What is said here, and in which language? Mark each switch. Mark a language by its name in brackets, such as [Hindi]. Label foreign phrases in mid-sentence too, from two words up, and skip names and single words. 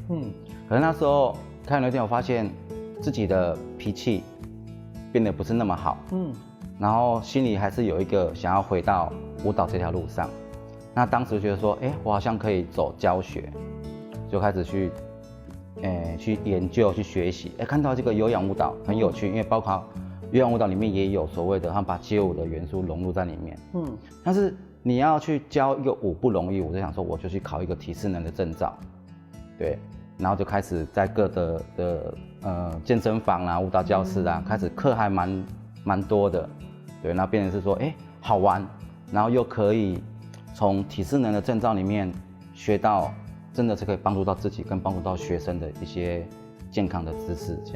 [Chinese] 可是那時候開飲料店，我發現自己的脾氣變得不是那麼好。然後心裡還是有一個想要回到舞蹈這條路上。那當時覺得說，我好像可以走教學，就開始去研究、去學習。看到這個有氧舞蹈很有趣，因為包括有氧舞蹈里面也有所谓的，他们把街舞的元素融入在里面。但是你要去教一个舞不容易，我就想说，我就去考一个体适能的证照，对，然后就开始在各的健身房啊、舞蹈教室啊，开始课还蛮多的，对，然后变成是说，好玩，然后又可以从体适能的证照里面学到，真的是可以帮助到自己跟帮助到学生的一些健康的知识，这样。